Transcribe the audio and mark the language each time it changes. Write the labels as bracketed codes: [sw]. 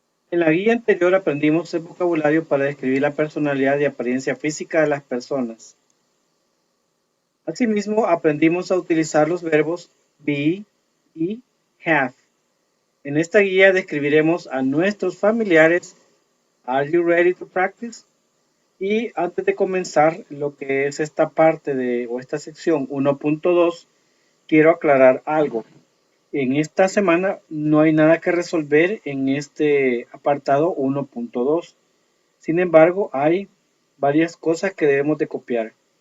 [es] En la guía anterior aprendimos el vocabulario para describir la personalidad y apariencia física de las personas. Asimismo, aprendimos a utilizar los verbos be y have. En esta guía describiremos a nuestros familiares. [en] Are you ready to practice? [es] Y antes de comenzar lo que es esta parte o esta sección 1.2, quiero aclarar algo. En esta semana no hay nada que resolver en este apartado 1.2. Sin embargo, hay varias cosas que debemos de copiar.